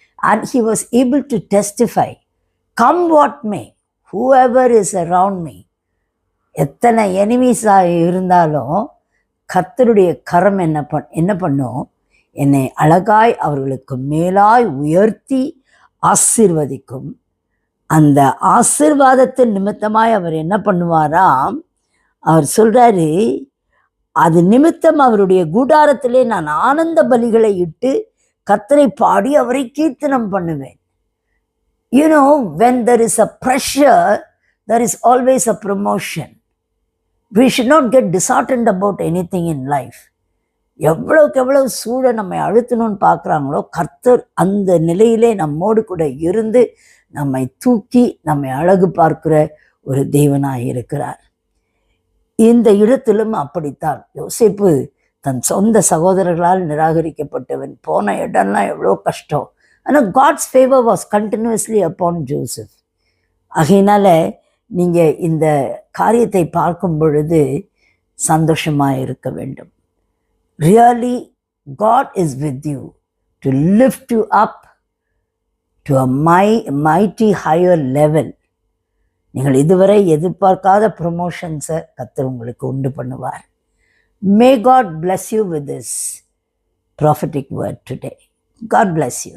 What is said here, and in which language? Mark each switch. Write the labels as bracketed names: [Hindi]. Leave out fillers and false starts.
[English] And he was able to testify, come what may, whoever is around me. [Tamil] எத்தனை எனிமீஸாக இருந்தாலும் கர்த்தருடைய கரம் என்ன பண்ணும், என்னை அழகாய் அவர்களுக்கு மேலாய் உயர்த்தி ஆசீர்வதிக்கும். அந்த ஆசீர்வாதத்தின் நிமித்தமாய் அவர் என்ன பண்ணுவாராம், அவர் சொல்றாரு, அது நிமித்தம் அவருடைய கூடாரத்திலே நான் ஆனந்த பலிகளை இட்டு கர்த்தரை பாடி அவரை கீர்த்தனம் பண்ணுவேன். [English] You know, when there is a pressure, there is always a promotion. We should not get disheartened about anything in life. [Tamil] எவ்வளவுக்கு எவ்வளவு சூழ நம்மை அழுத்தணும்னு பார்க்குறாங்களோ, கர்த்தர் அந்த நிலையிலே நம்மோடு கூட இருந்து நம்மை தூக்கி நம்மை அழகு பார்க்கிற ஒரு தேவனாக இருக்கிறார். இந்த இடத்திலும் அப்படித்தான். யோசேப்பு தன் சொந்த சகோதரர்களால் நிராகரிக்கப்பட்டவன், போன இடம்லாம் எவ்வளோ கஷ்டம். ஆனால் [English] God's favour was continuously upon Joseph. [Tamil] ஆகையினால நீங்கள் இந்த காரியத்தை பார்க்கும் பொழுது சந்தோஷமாக இருக்க வேண்டும். [English] Really God is with you to lift you up to a mighty higher level. [Tamil] நீங்கள் இதுவரை எதிர்பார்க்காத ப்ரொமோஷன்ஸை கர்த்தர் உங்களுக்கு உண்டு பண்ணுவார். [English] May God bless you with this prophetic word today. God bless you.